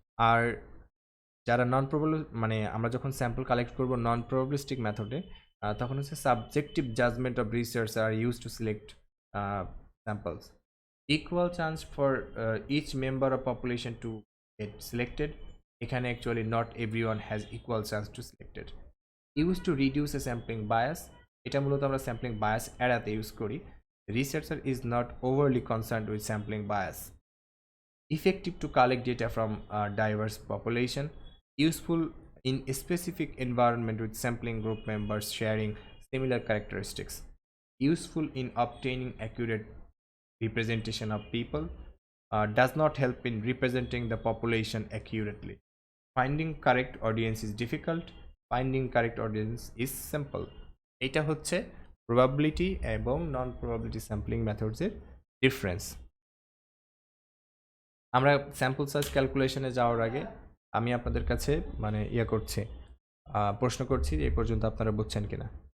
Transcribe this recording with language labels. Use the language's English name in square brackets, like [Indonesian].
[Bangla] আর যারা মানে আমরা যখন স্যাম্পল কালেক্ট করব নন প্রবাবিলিস্টিক মেথডে, তখন হচ্ছে [English] Subjective judgement of research are use to select samples. Equal chance for each member of population to get selected. এখানে actually not everyone has equal chance to selected. Used to reduce a sampling bias. [Bangla] এটা মূলত আমরা sampling bias এড়াতে use করি। [English] Researcher is not overly concerned with sampling bias. Effective to collect data from a diverse population. Useful in a specific environment with sampling group members sharing similar characteristics. Useful in obtaining accurate representation of people, does not help in representing the population accurately. Finding correct audience is difficult, finding correct audience is simple. [Bangla] এটা হচ্ছে probability এবং non probability sampling methods এর difference. আমরা sample size ক্যালকুলেশনে যাওয়ার আগে আমি আপনাদের কাছে মানে করছি প্রশ্ন করছি যে এই পর্যন্ত আপনারা বুঝছেন কিনা।